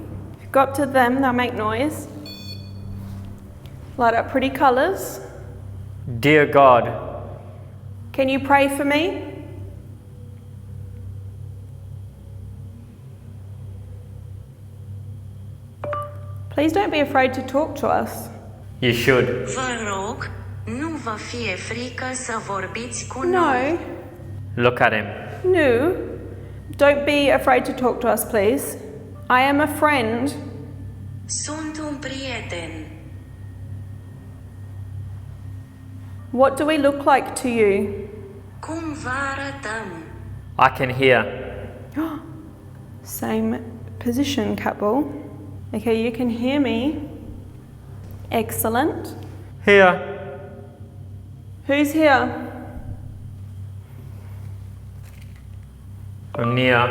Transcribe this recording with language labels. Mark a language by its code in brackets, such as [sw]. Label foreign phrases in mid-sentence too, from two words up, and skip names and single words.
[en] If you go up to them, they'll make noise. Light up pretty colours. Dear God, Can you pray for me? Please don't be afraid to talk to us. you should. [ro] Vă rog, nu vă fie frică să vorbiți cu noi. [en] No. Look at him. No. Don't be afraid to talk to us, please. I am a friend. [ro] Sunt un prieten. [en] What do we look like to you? [ro] Cum vă arătăm? [en] I can hear. Same position, couple. Okay, you can hear me. Excellent. Here. Who's here? I'm near.